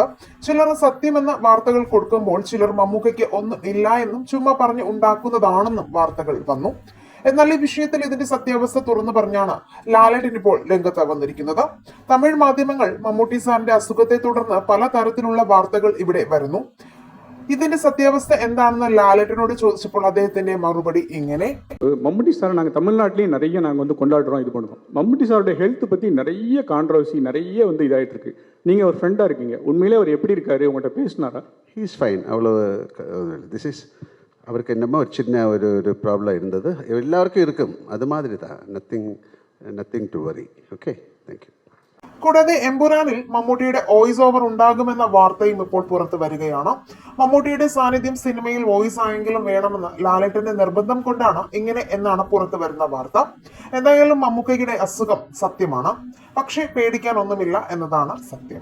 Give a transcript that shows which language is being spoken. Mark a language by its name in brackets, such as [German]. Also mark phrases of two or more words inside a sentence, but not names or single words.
[Malayalam] ചിലർ സത്യമെന്ന വാർത്തകൾ കൊടുക്കുമ്പോൾ ചിലർ മമ്മൂക്കയ്ക്ക് ഒന്നും ഇല്ല എന്നും ചുമ്മാ പറഞ്ഞ് ഉണ്ടാക്കുന്നതാണെന്നും വാർത്തകൾ വന്നു. എന്നാൽ ഈ വിഷയത്തിൽ ഇതിന്റെ സത്യാവസ്ഥ തുറന്നു പറഞ്ഞാണ് ലാലേട്ടൻ ഇപ്പോൾ രംഗത്ത് വന്നിരിക്കുന്നത്. തമിഴ് മാധ്യമങ്ങൾ മമ്മൂട്ടി സാറിന്റെ അസുഖത്തെ തുടർന്ന് പല തരത്തിലുള്ള വാർത്തകൾ ഇവിടെ വരുന്നു. ഇതിന്റെ സത്യാവസ്ഥ എന്താണെന്ന് ലാലേട്ടനോട് ചോദിച്ചപ്പോൾ അദ്ദേഹത്തിന്റെ മറുപടി ഇങ്ങനെ: [Tamil] மம்முட்டி சார் நாங்கள் தமிழ்நாட்டிலேயும் நிறைய நாங்கள் வந்து கொண்டாடுறோம், இது பண்ணுறோம். மம்முட்டி சாரோட ஹெல்த் பற்றி நிறைய கான்ட்ரவர்சி, நிறைய வந்து இதாகிட்டு இருக்கு. நீங்கள் ஒரு ஃப்ரெண்டாக இருக்கீங்க, உண்மையிலே அவர் எப்படி இருக்காரு, உங்கள்கிட்ட பேசினாரா? [English] He is fine. [Tamil] அவ்வளோ [English] this is [Tamil] அவருக்கு என்னமோ ஒரு சின்ன ஒரு ப்ராப்ளம் இருந்தது. எல்லாருக்கும் இருக்கும், அது மாதிரி தான். [English] nothing to worry. OK, thank you. [Malayalam] കൂടാതെ എമ്പുരാനിൽ മമ്മൂട്ടിയുടെ [English] voice over [Malayalam] ഉണ്ടാകുമെന്ന വാർത്തയും ഇപ്പോൾ പുറത്തു വരികയാണ്. മമ്മൂട്ടിയുടെ സാന്നിധ്യം സിനിമയിൽ വോയിസ് ആയെങ്കിലും വേണമെന്ന് ലാലേട്ടന്റെ നിർബന്ധം കൊണ്ടാണ് ഇങ്ങനെ എന്നാണ് പുറത്തു വരുന്ന വാർത്ത. എന്തായാലും മമ്മൂക്കയുടെ അസുഖം സത്യമാണ്, പക്ഷേ പേടിക്കാൻ ഒന്നുമില്ല എന്നതാണ് സത്യം.